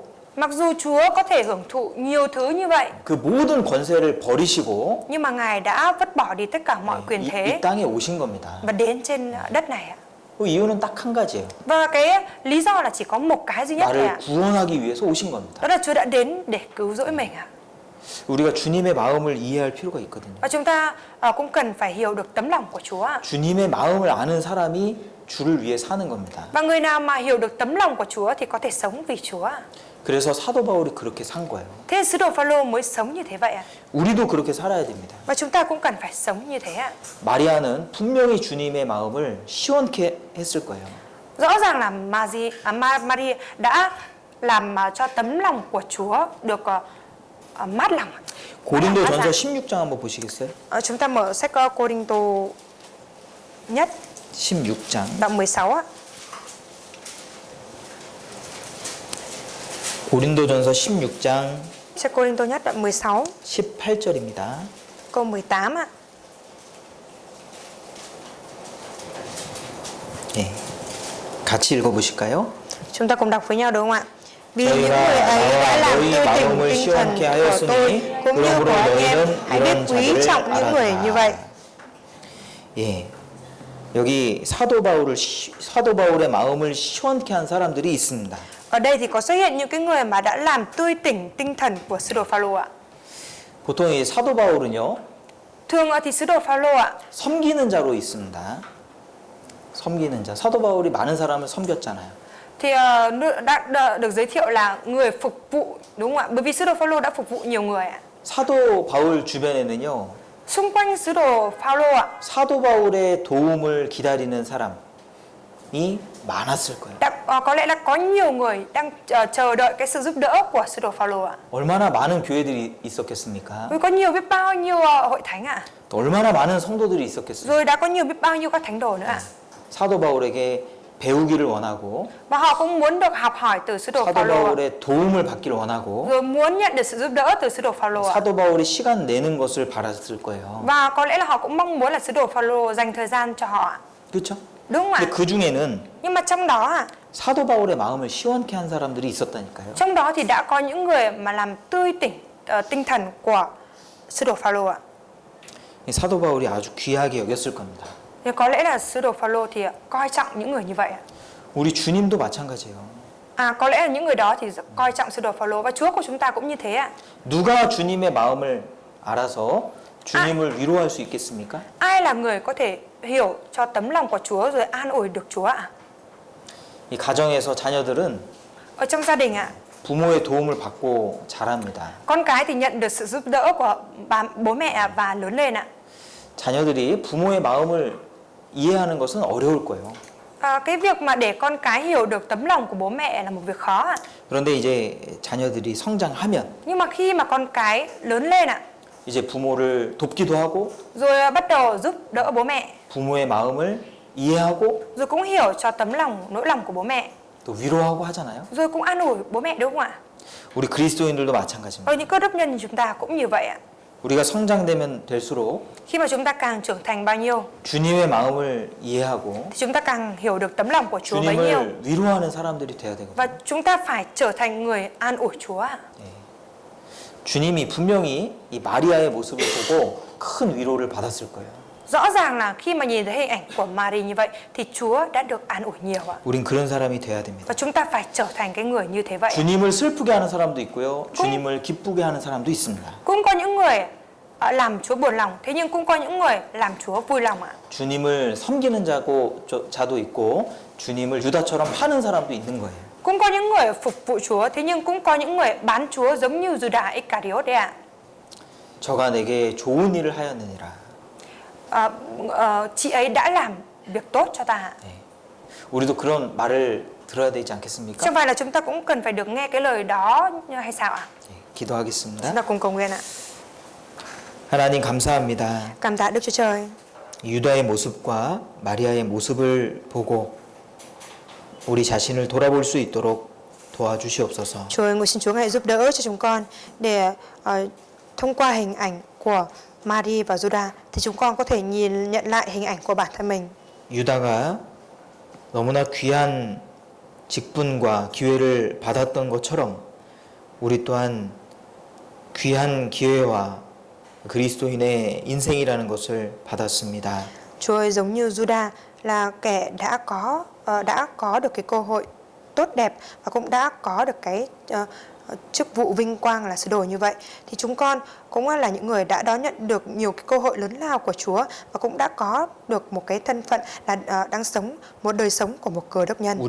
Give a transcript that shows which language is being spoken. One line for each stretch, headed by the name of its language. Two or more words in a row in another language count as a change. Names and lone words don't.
Vietnamese: Mặc dù Chúa có thể hưởng thụ nhiều thứ như vậy,
Korean: 그 모든 권세를 버리시고
Vietnamese: nhưng mà Ngài đã vứt bỏ đi tất cả mọi quyền
Korean: 이
Vietnamese: thế
Korean: 땅에 오신 겁니다.
Vietnamese: và đến trên đất này ạ.
Korean: 그 이유는 딱 한 가지예요.
Vietnamese: Và cái lý do là chỉ có một cái duy nhất thôi
Korean: 나를
Vietnamese: ạ.
Korean: 구원하기 위해서 오신 겁니다.
Vietnamese: Đó là Chúa đã đến để cứu rỗi mình ạ.
Korean: 우리가 주님의 마음을 이해할 필요가 있거든요.
Vietnamese: Và chúng ta cũng cần phải hiểu được tấm lòng của Chúa ạ.
Korean: 주님의 마음을 아는 사람이 주를 위해 사는 겁니다.
Vietnamese: Và người nào mà hiểu được tấm lòng của Chúa thì có thể sống vì Chúa ạ.
Korean: 그래서 사도 바울이 그렇게 산 거예요.
Vietnamese: Thế sứ đồ Phaolô mới sống như thế vậy ạ.
Korean: 우리도 그렇게 살아야 됩니다.
Vietnamese: Và chúng ta cũng cần phải sống như thế ạ.
Korean: 마리아는 분명히 주님의 마음을 시원케 했을 거예요.
Vietnamese: Rõ ràng là Maria đã làm cho tấm lòng của Chúa được mát lòng.
Korean: 고린도전서 16장 한번 보시겠어요?
Vietnamese: Chúng ta mở sách Cô-rinh-tô nhất
Korean: 16장
Vietnamese: đoạn 16 ạ.
Korean: 고린도전서 16장
Vietnamese: Sách Cô-rinh-tô nhất đoạn 16
Korean: 18절입니다.
Vietnamese: câu 18 ạ.
Korean: 예. 같이 읽어보실까요?
Vietnamese: Chúng ta cùng đọc với nhau đúng không ạ? Vì những
Korean: 저희가
Vietnamese: người ấy đã
Korean: 나와
Vietnamese: làm
Korean: 너희
Vietnamese: tươi tỉnh
Korean: 마음을
Vietnamese: tinh thần
Korean: 시원케
Vietnamese: của tôi
Korean: 하였으니
Vietnamese: cũng như
Korean: 그러므로
Vietnamese: của anh em,
Korean: 너희는
Vietnamese: hãy biết
Korean: 이런
Vietnamese: quý
Korean: 자들을
Vietnamese: trọng những người như vậy.
Korean: 알아라. 예. 여기 사도 바울의 마음을 시원케 한 사람들이 있습니다.
Vietnamese: Ở đây thì có xuất hiện những cái người mà đã làm tươi tỉnh tinh thần của sứ đồ Phaolô ạ.
Korean: 보통 이 사도 바울은요,
Vietnamese: Thường thì sứ đồ Phaolô ạ,
Korean: 섬기는 자로 있습니다. 섬기는 자. 사도 바울이 많은 사람을 섬겼잖아요.
Vietnamese: thì đã được giới thiệu là người phục vụ, đúng không ạ? Bởi vì sứ đồ Phaolô đã phục vụ nhiều người ạ.
Korean: 사도 바울 주변에는요,
Vietnamese: Xung quanh sứ đồ Phaolô ạ,
Korean: 사도 바울의 도움을 기다리는 사람이 많았을 거예요.
Vietnamese: có lẽ là có nhiều người đang chờ đợi cái sự giúp đỡ của sứ đồ Phaolô ạ.
Korean: 얼마나 많은 교회들이 있었겠습니까?
Vietnamese: Vì có nhiều biết bao nhiêu hội thánh ạ.
Korean: 또 얼마나 많은 성도들이 있었겠어요?
Vietnamese: Rồi đã có nhiều biết bao nhiêu các thánh đồ nữa ạ.
Korean: 사도 바울에게 배우기를 원하고
Vietnamese: Và họ cũng muốn được học hỏi từ sứ đồ
Korean: 사도
Vietnamese: Phaolô ạ.
Korean: 바울의 도움을 받기를 원하고
Vietnamese: Rồi muốn nhận được sự giúp đỡ từ sứ đồ Phaolô ạ.
Korean: 사도 바울이 시간 내는 것을 바랐을 거예요.
Vietnamese: Và có lẽ là họ cũng mong muốn là sứ đồ Phaolô dành thời gian cho họ ạ.
Korean: 그렇죠?
Vietnamese: Đúng không ạ?
Korean: 근데 그 중에는
Vietnamese: Nhưng mà trong đó ạ,
Korean: 사도 바울의 마음을 시원케 한 사람들이 있었다니까요.
Vietnamese: trong đó thì đã có những người mà làm tươi tỉnh tinh thần của sứ đồ Phaolô ạ.
Korean: 이 사도 바울이 아주 귀하게 여겼을 겁니다.
Vietnamese: Thì có lẽ là sứ đồ Phaolô thì coi trọng những người như vậy ạ.
Korean: 우리 주님도 마찬가지예요.
Vietnamese: Có lẽ là những người đó thì coi trọng sứ đồ Phaolô và Chúa của chúng ta cũng như thế ạ.
Korean: 누가 주님의 마음을 알아서 주님을 위로할 수 있겠습니까?
Vietnamese: Ai là người có thể hiểu cho tấm lòng của Chúa rồi an ủi được Chúa ạ?
Korean: 이 가정에서 자녀들은
Vietnamese: Ở trong gia đình ạ,
Korean: 부모의 도움을 받고 자랍니다.
Vietnamese: con cái thì nhận được sự giúp đỡ của bố mẹ và lớn lên ạ.
Korean: 자녀들이 부모의 마음을 이해하는 것은 어려울 거예요.
Vietnamese: Cái việc mà để con cái hiểu được tấm lòng của bố mẹ là một việc khó ạ.
Korean: 그런데 이제 자녀들이 성장하면
Vietnamese: Nhưng mà khi mà con cái lớn lên ạ,
Korean: 이제 부모를 돕기도 하고
Vietnamese: rồi bắt đầu giúp đỡ bố mẹ,
Korean: 부모의 마음을 이해하고
Vietnamese: rồi cũng hiểu cho tấm lòng, nỗi lòng của bố mẹ,
Korean: 또 위로하고 하잖아요.
Vietnamese: rồi cũng an ủi bố mẹ, đúng không ạ?
Korean: 우리 그리스도인들도 마찬가지입니다.
Vietnamese: Ở những cơ đốc nhân như chúng ta cũng như vậy ạ.
Korean: 우리가 성장되면 될수록
Vietnamese: Khi mà chúng ta càng trưởng thành bao nhiêu
Korean: 주님의 마음을 이해하고
Vietnamese: thì chúng ta càng hiểu được tấm lòng của Chúa bấy nhiêu.
Korean: 주님을 위로하는 사람들이 돼야 되거든요.
Vietnamese: Và chúng ta phải trở thành người an ủi Chúa ạ.
Korean: 주님이 분명히 이 마리아의 모습을 보고 큰 위로를 받았을 거예요.
Vietnamese: Rõ ràng là khi mà nhìn thấy hình ảnh của Mary như vậy thì Chúa đã được an ủi nhiều ạ.
Korean: 우린 그런 사람이 돼야 됩니다.
Vietnamese: Và chúng ta phải trở thành cái người như thế vậy.
Korean: 주님을 슬프게 하는 사람도 있고요. 주님을 기쁘게 하는 사람도 있습니다.
Vietnamese: Cũng có những người làm Chúa buồn lòng, thế nhưng cũng có những người làm Chúa vui lòng ạ.
Korean: 주님을 섬기는 자도 있고 주님을 유다처럼 파는 사람도 있는 거예요.
Vietnamese: Cũng có những người phục vụ Chúa, thế nhưng cũng có những người bán Chúa giống như Judas Iscariot đấy ạ.
Korean: 저가 내게 좋은 일을 하였느니라.
Vietnamese: Chị ấy đã làm việc tốt cho ta.
Korean: 네. 우리도 그런 말을 들어야 되지 않겠습니까?
Vietnamese: Chẳng phải là chúng ta cũng cần phải được nghe cái lời đó hay sao ạ?
Korean: 네, 기도하겠습니다.
Vietnamese: Chúng ta cùng cầu nguyện ạ.
Korean: 하나님 감사합니다.
Vietnamese: Cảm tạ Đức Chúa Trời.
Korean: 유다의 모습과 마리아의 모습을 보고 우리 자신을 돌아볼 수 있도록 도와주시옵소서.
Vietnamese: Chúa ơi, xin Chúa hãy giúp đỡ cho chúng con để thông qua hình ảnh của Mary và Judas thì chúng con có thể nhận lại hình ảnh của bản thân mình.
Korean: 유다가 너무나 귀한 직분과 기회를 받았던 것처럼 우리 또한 귀한 기회와 그리스도인의 인생이라는 것을 받았습니다.
Vietnamese: Chúa ơi, giống như Judas là kẻ đã có được cái cơ hội tốt đẹp và cũng đã có được cái chức vụ vinh quang là sứ đồ như vậy, thì chúng con cũng là những người đã đón nhận được nhiều cái cơ hội lớn lao của Chúa và cũng đã có được một cái thân phận là đang sống một đời sống của một cơ đốc nhân.